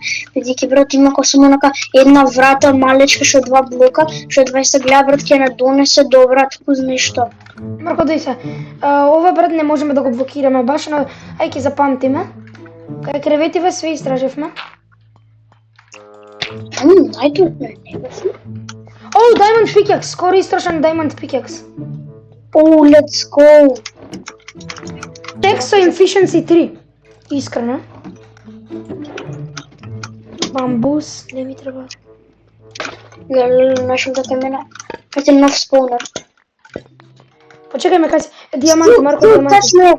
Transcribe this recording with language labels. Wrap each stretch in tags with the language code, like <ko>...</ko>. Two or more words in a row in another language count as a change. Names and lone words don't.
<mk>Бидејќи, брат, има само онака една врата малечка што е 2 блока, што едва се гледа, брат, ќе не донесе до брат, ку знаеш што. Марко, дој се. Ова, брат, не можеме да го блокираме баш, но ај ќе запамтиме. Кај креветиве све истраживме. Најдо не бе. Оу, Diamond Pickaxe, скоро истрошен Diamond Pickaxe.</mk> <en>Оу, let's go.</en> <mk>Тек со Efficiency 3. Искрено. Бамбус, не ми треба. Нашел да камена. Кај нов спаунер. Почекај ме, кај диаманти, Марко, диаманти.</mk>